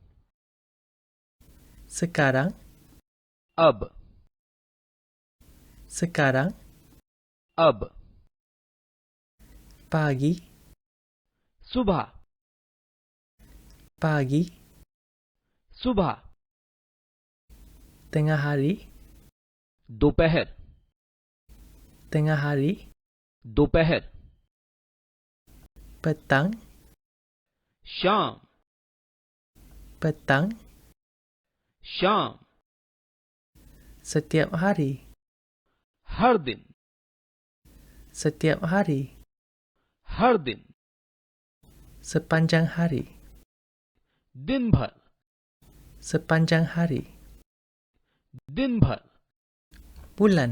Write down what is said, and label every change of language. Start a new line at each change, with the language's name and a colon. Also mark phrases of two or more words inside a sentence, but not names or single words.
Malay: Sekarang,
Hindi: अब
Malay: Sekarang,
Hindi: अब
Malay: Pagi,
Hindi: सुबह
Malay: Pagi,
Hindi: सुबह
Malay: Tengah hari,
Hindi: दोपहर
Malay: Tengah hari,
Hindi: दोपहर
Malay: Petang,
Hindi: शाम
Malay: Petang,
Hindi: शाम
Malay: Setiap hari,
Hindi: हर दिन
Malay: Setiap hari,
Hindi: हर दिन
Malay: Sepanjang hari,
Hindi: दिन भर
Malay: Sepanjang hari,
Hindi: दिन भर
Malay: Bulan,